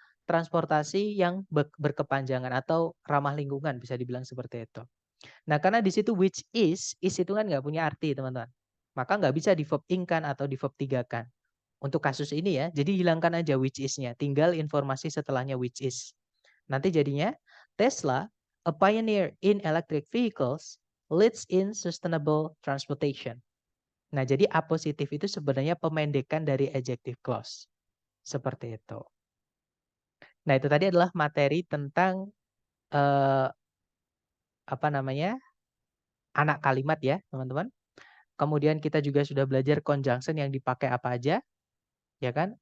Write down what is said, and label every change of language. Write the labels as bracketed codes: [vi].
[id] transportasi yang berkepanjangan atau ramah lingkungan, bisa dibilang seperti itu. Nah, karena di situ which is itu kan nggak punya arti, teman-teman. Maka nggak bisa di verb ing-kan atau di verb tiga-kan. Untuk kasus ini ya, jadi hilangkan aja which is-nya, tinggal informasi setelahnya which is. Nanti jadinya [en] Tesla, a pioneer in electric vehicles, leads in sustainable transportation. [id] Nah, jadi A positif itu sebenarnya pemendekan dari adjective clause. Seperti itu. Nah, itu tadi adalah materi tentang eh, apa namanya? Anak kalimat ya, teman-teman. Kemudian kita juga sudah belajar conjunction yang dipakai apa aja, ya kan?